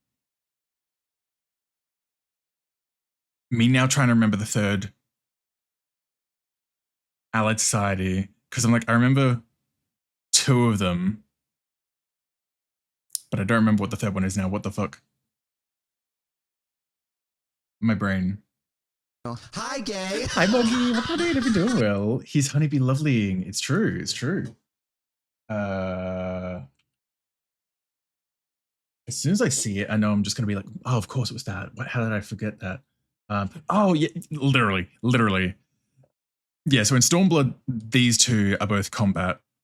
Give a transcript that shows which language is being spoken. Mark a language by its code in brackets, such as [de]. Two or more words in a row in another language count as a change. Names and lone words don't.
[en] Me now trying to remember the third Allied Society, because I'm like, I remember 2 of them, but I don't remember what the third one is now. What the fuck? My brain. Hi, gay. Hi, Moggy. What are you doing? Well, he's honeybee lovelying. It's true. It's true. As soon as I see it, I know I'm just gonna be like, oh, of course it was that. How did I forget that? Oh yeah, literally. Yeah, so in Stormblood, these two are both combat.